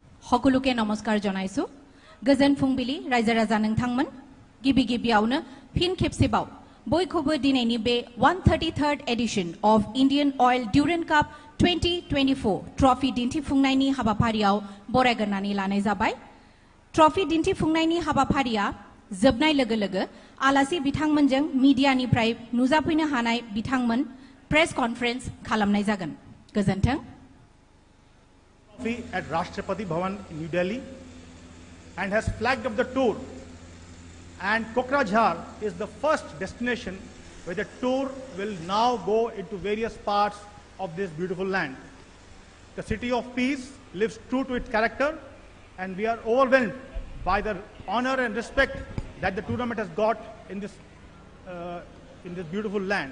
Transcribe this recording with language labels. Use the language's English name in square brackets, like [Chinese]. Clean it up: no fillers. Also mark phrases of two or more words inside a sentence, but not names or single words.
[Assamese] সকলোকে নমস্কাৰ জনাইছো [Bodo] গজন ফুংবিলি ৰাইজা ৰাজা নংথাংমন গিবি গিবিয়াউনো ফিন খেপসেবাও বয়খোবো দিনাইনি बे [English] 133rd edition of [Bodo] Indian Oil Durand Cup 2024 ट्रॉफी दिन्थिफुंनायनि हाबाफारियाव बरायगोरनानै लानाय जाबाय ट्रॉफी दिन्थिफुंनायनि हाबाफारिया जोबनाय लोगो लोगो आलासि बिथांमोनजों मीडियानिफ्राय नुजाफैनो हानाय बिथांमोन [English] press conference [Bodo] खालामनाय जागोन गोजोन्थों [English] at Rashtrapati Bhavan in New Delhi and has flagged up the tour, and Kokrajhar is the first destination where the tour will now go into various parts of this beautiful land. The city of peace lives true to its character, and we are overwhelmed by the honor and respect that the tournament has got in this beautiful land.